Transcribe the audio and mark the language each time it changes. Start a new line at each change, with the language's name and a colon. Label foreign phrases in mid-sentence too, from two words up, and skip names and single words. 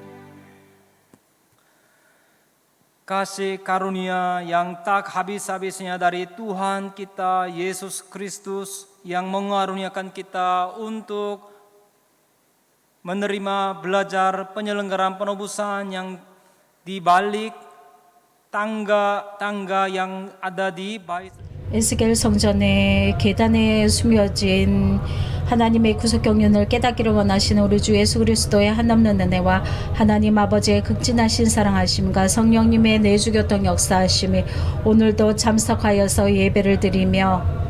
Indonesian: Kasih karunia yang tak habis-habisnya dari Tuhan kita Yesus Kristus yang mengaruniakan kita untuk menerima belajar penyelenggaraan penebusan yang di balik tangga-tangga yang ada di bait.
Korean: 에스겔 성전의 계단에 숨겨진 하나님의 구속 경륜을 깨닫기를 원하시는 우리 주 예수 그리스도의 한없는 은혜와 하나님 아버지의 극진하신 사랑하심과 성령님의 내주교통 역사하심이 오늘도 참석하여서 예배를 드리며